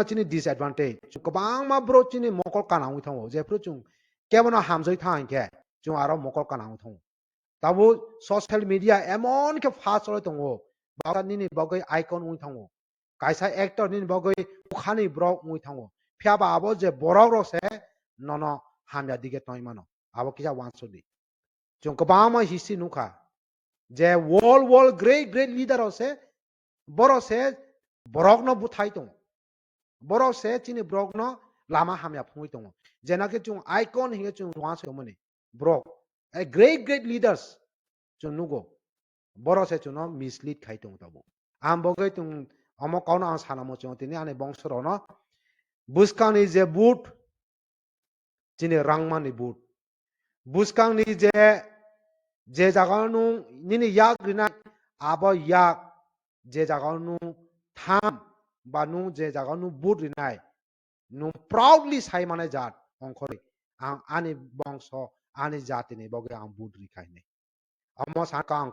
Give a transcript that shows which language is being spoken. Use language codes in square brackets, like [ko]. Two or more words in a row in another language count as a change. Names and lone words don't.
[trp] chini disadvantage chung kabang ma bro chini mokol kana ui thong je pro chung kebono hamjoi thang ke chung aro mokol kana ui thong tabo [en] social media [trp] emon ke fast chole tongo ba nini bagoi icon ui thong kaisa actor nini bagoi ukhani brok ui thong phiaba abo je borok ro se nono hamya dige toy mano abo kisa wanso di chung kabang ma hisi nukha je [en] world great leader [trp] ose borok se borok no buthai tong borok se chini borok no lama hamya phungui tong jenake chung icon hinge chung wanso mane borok [en] a great leaders [trp] chung nugo borok se chung no mislead khai tong tabo am bogai tung omo kauna ang sanamo chung tini ane bongsoro no buskang ni je boot chini rangman ni boot buskang ni je jaga nu nini yak rina abo yak je jaga nu tham ba nu je jaga nu boot rinai nu proudly sai mane jat ongkhori ang ani bongso ani jati ni boge ang boot rikai ne amo saka ang